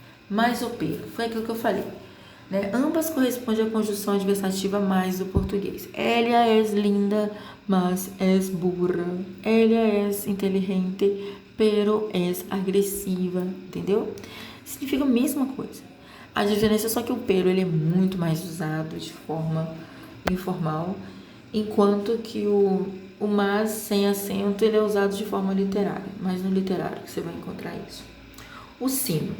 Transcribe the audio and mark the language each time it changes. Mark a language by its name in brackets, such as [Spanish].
[Portuguese] Mais o pero, foi aquilo que eu falei. Né? Ambas correspondem à conjunção adversativa mais do português. [Spanish] Ella es linda, mas es burra. Ella es inteligente, pero es agressiva. [Portuguese] Entendeu? Significa a mesma coisa. A diferença é só que o pero ele é muito mais usado de forma informal, enquanto que o mas sem acento ele é usado de forma literária. Mas no literário que você vai encontrar isso. O sino.